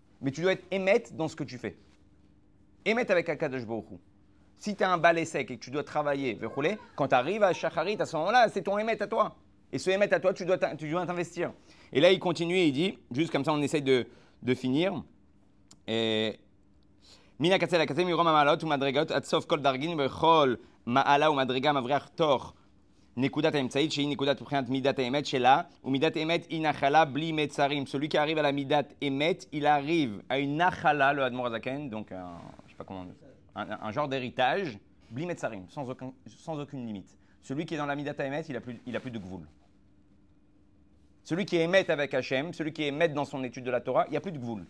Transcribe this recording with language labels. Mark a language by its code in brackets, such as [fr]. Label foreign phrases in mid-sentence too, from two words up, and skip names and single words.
[fr] Mais tu dois être Emet dans ce que tu fais. Emet avec [he] הקדוש ברוך הוא. [fr] Si tu as un balai sec et que tu dois travailler, quand tu arrives à Shacharit, à ce moment-là, c'est ton Emet à toi. Et ce émettre à toi, tu dois t'investir. Et là, il continue et il dit, juste comme ça, on essaye de finir. [he] Et מן הקצה לקצה מרום המעלות ומדרגות עד סוף כל דרגין בכל מעלה ומדרגה מבריח תוך נקודת האמצעית שהיא נקודת מבחינת מידת האמת שלה ומידת האמת היא נחלה בלי מצרים. [fr] Celui qui arrive à la [he] מדת אמת, [fr] il arrive à une nachala, le [he] אדמו"ר הזקן, [fr] donc je sais pas comment, un genre d'héritage, [he] בלי מצרים, [fr] sans aucune limite. Celui qui est dans la [he] מדת אמת, [fr] il a plus de gvoul. Celui qui émet avec Hachem, celui qui émet dans son étude de la Torah, il n'y a plus de gvoul.